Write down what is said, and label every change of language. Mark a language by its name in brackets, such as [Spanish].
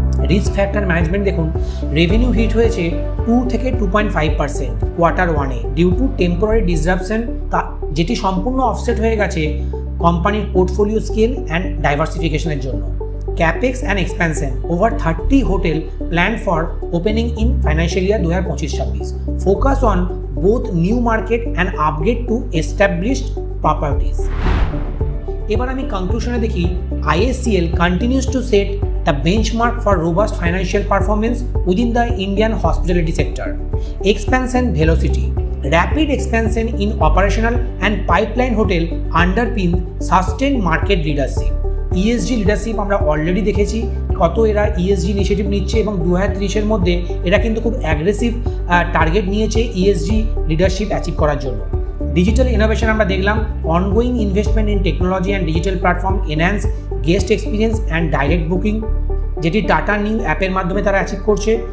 [Bangla] Risk factor management দেখুন, revenue hit হয়েছে 2 থেকে 2.5% quarter 1-এ [English] due to temporary disruption, [Bangla] যেটি সম্পূর্ণ অফসেট হয়ে গেছে কোম্পানির পোর্টফোলিও স্কেল অ্যান্ড ডাইভার্সিফিকেশনের জন্য। [English] Capex and expansion, over 30 hotel plan for opening in financial year 2025-26, focus on both new market and upgrade to established properties. [Bangla] এবার আমি কনক্লুশনে দেখি, [English] IICL continues to set the benchmark for robust financial performance within the Indian hospitality sector. Expansion velocity, rapid expansion in operational and pipeline hotel underpin sustained market leadership. [Bangla] ESG leadership আমরা already দেখেছি কত এরা ESG initiative নিচ্ছে, এবং 2030-এর মধ্যে এরা কিন্তু খুব অ্যাগ্রেসিভ টার্গেট নিয়েছে ESG লিডারশিপ অ্যাচিভ করার জন্য। ডিজিটাল ইনোভেশন আমরা দেখলাম, [English] ongoing investment in technology and digital platform enhance guest experience and direct booking, [Bangla] যেটি টাটা নিউ অ্যাপের মাধ্যমে তারা অ্যাচিভ করছে।